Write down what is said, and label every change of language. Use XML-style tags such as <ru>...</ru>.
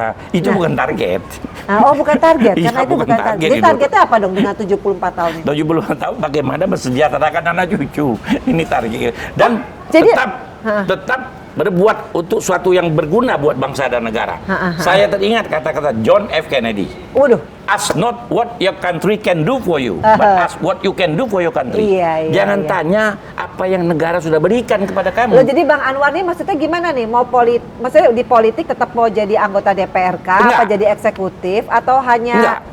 <id>Itu bukan target. Oh bukan target, karena itu bukan target. Jadi Targetnya apa dong dengan 74 tahun ini? 74 tahun bagaimana mensejahterakan anak cucu. Ini target. Dan jadi, tetap berbuat untuk suatu yang berguna buat bangsa dan negara. Saya teringat kata-kata John F. Kennedy. Waduh.</id> <en>Ask not what your country can do for you, but ask what you can do for your country.</en> <id>Jangan tanya apa yang negara sudah berikan kepada kamu. Loh, jadi Bang Anwar ini maksudnya gimana nih? Maksudnya di politik tetap mau jadi anggota DPRK, apa jadi eksekutif, atau hanya?</id>